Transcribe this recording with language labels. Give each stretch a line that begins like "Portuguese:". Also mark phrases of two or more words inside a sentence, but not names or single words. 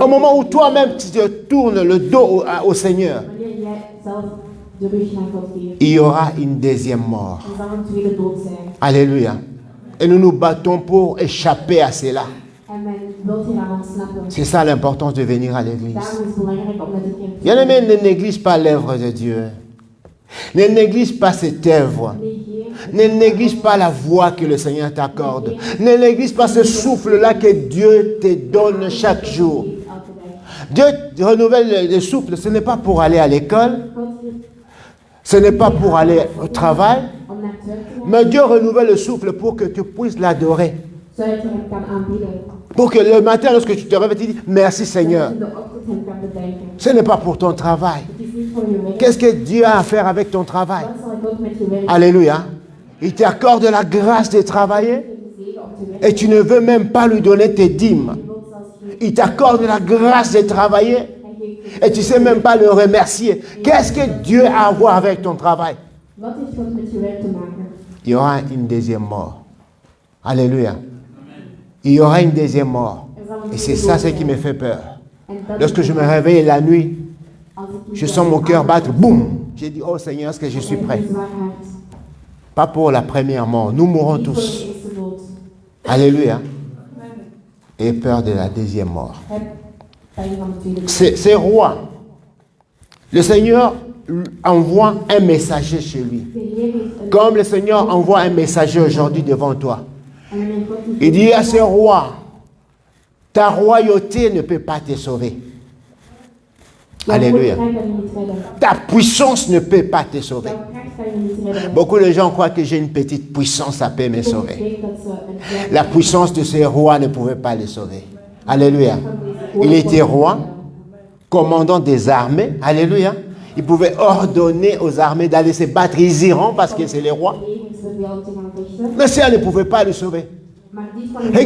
French: Au moment où toi-même tu te tournes le dos au Seigneur,
Dutch: Wanneer jij zelf de rug naar God geeft.
French: il y aura une deuxième mort.
Dutch: Er zal een tweede dood zijn.
French: Alléluia. Et nous nous battons pour échapper à cela.
Dutch: En men wil hieraan ontsnappen.
French: C'est ça l'importance de venir à l'église.
Dutch: Daarom is het belangrijk om naar de kerk te
French: Bien-aimé, ne néglige pas l'œuvre de Dieu. Ne néglige pas cette œuvre.
Dutch: negeer.
French: Ne néglige pas la voix que le Seigneur t'accorde. Ne néglige pas ce souffle-là que Dieu te donne chaque jour.
Dutch: Elke dag.
French: Dieu renouvelle le souffle. Ce n'est pas pour aller à l'école.
Dutch: God geeft
French: Ce n'est pas pour aller au travail.
Dutch: om naar het werk te gaan.
French: Mais Dieu renouvelle le souffle pour que tu puisses l'adorer.
Dutch: Zodat je hem kan aanbieden.
French: Pour que le matin, lorsque tu te réveilles, tu dis merci Seigneur.
Dutch: Zodat je in de ochtend hem kan bedanken.
French: Ce n'est pas pour ton travail.
Dutch: Het is niet voor je werk.
French: Qu'est-ce que Dieu a à faire avec ton travail?
Dutch: Wat zal God met je werk
French: Alléluia. Il t'accorde la grâce de travailler
Dutch: zegen om te werken?
French: et tu ne veux même pas lui donner tes dîmes.
Dutch: Je wilt zelfs geen...
French: Il t'accorde la grâce de travailler
Dutch: Hij geeft je...
French: et tu ne sais même pas le remercier. Qu'est-ce que Dieu a à voir avec ton travail?
Dutch: Wat heeft God met je werk te maken?
French: Il y aura une deuxième mort. Alléluia. Il y aura une deuxième mort. Et c'est ça ce qui me fait peur.
Dutch: En dat
French: Lorsque je me réveille la nuit,
Dutch: als ik
French: je sens mon cœur battre. Boum! J'ai dit, oh Seigneur, est-ce que je suis prêt?
Dutch: Een zwaar hart.
French: Pas pour la première mort. Nous mourrons
Dutch: Niet voor de
French: tous.
Dutch: eerste dood.
French: Alléluia. Et peur de la deuxième mort.
Dutch: Heb pijn van de tweede dood.
French: Ces rois, le Seigneur envoie un messager chez lui.
Dutch: De Heer heeft een...
French: Comme le Seigneur envoie un messager aujourd'hui devant toi.
Dutch: En wanneer God die
French: Il dit à ces rois, ta royauté ne peut pas te sauver.
Dutch: jouw
French: Alléluia.
Dutch: koninkrijk kan je niet redden.
French: Ta puissance ne peut pas te sauver.
Dutch: Jouw kracht kan je niet redden.
French: Beaucoup de gens croient que j'ai une petite puissance, ça peut me
Dutch: Ik
French: sauver.
Dutch: denk dat ze een kleine
French: La puissance de ces rois ne pouvait pas les sauver. Alléluia. Il était roi, commandant des armées. Alléluia. Il pouvait ordonner aux armées d'aller se battre. Ils iront parce que c'est les rois.
Dutch: legingsbevelen te gaan vechten.
French: Mais ça ne pouvait pas le sauver.
Dutch: Maar die van de...